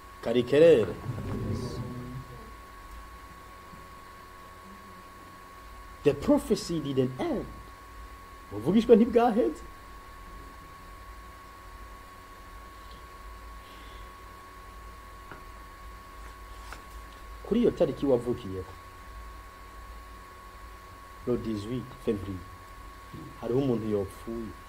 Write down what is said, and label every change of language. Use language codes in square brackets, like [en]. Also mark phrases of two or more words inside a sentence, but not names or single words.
[en] karikere the prophecy didn't end. [rn] Ubuvugishwa ntibwaheze. Kuri iyo tariki wavukiyeho, [fr] le 18 février, [rn] hariho umuntu yopfuye.